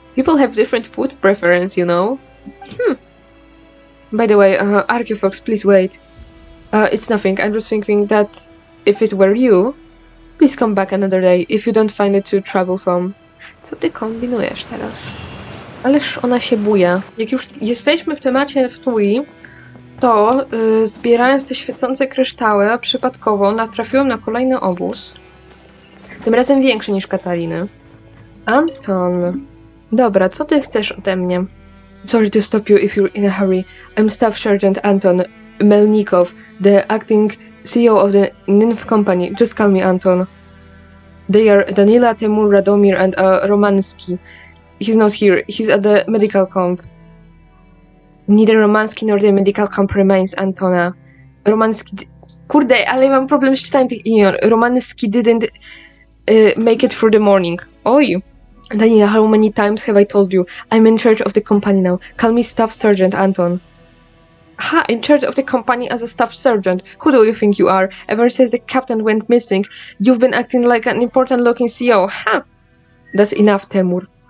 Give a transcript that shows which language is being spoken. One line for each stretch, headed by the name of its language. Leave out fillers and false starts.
English: People have different food preference, you know. By the way, Archaeophox, please wait. It's nothing, I'm just thinking that if it were you, please come back another day if you don't find it too troublesome.
Polish: Co ty kombinujesz teraz? Ależ ona się buja. Jak już jesteśmy w temacie Fatui, to zbierając te świecące kryształy, przypadkowo natrafiłam na kolejny obóz. Tym razem większy niż Katariny. Anton. Dobra, co ty chcesz ode mnie?
English: Sorry to stop you if you're in a hurry. I'm Staff Sergeant Anton Melnikow, the acting CEO of the Nymph Company. Just call me Anton. They are Danila, Temur, Radomir, and Romanski. He's not here. He's at the medical camp. Neither Romanski nor the medical camp remains, Antona. Romanski...
Polish: Kurde, ale mam problem z czytaniem tych imion.
English: Romanski didn't make it through the morning.
Polish: Oj.
English: Danila, how many times have I told you? I'm in charge of the company now. Call me Staff Sergeant Anton. Ha, in charge of the company as a staff sergeant. Who do you think you are? Ever since the captain went missing, you've been acting like an important-looking CEO. Ha! That's enough, Temur.